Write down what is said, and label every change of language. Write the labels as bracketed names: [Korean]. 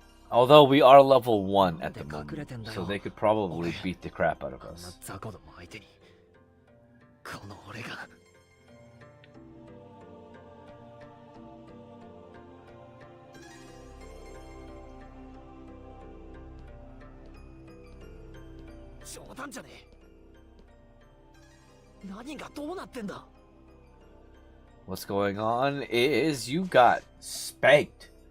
[English] Although we are level 1 at the moment, so they could probably beat the crap out of us. [Japanese] この俺が冗談じゃねえ。何がどうなってんだ。 [English] What's going on is you got spanked.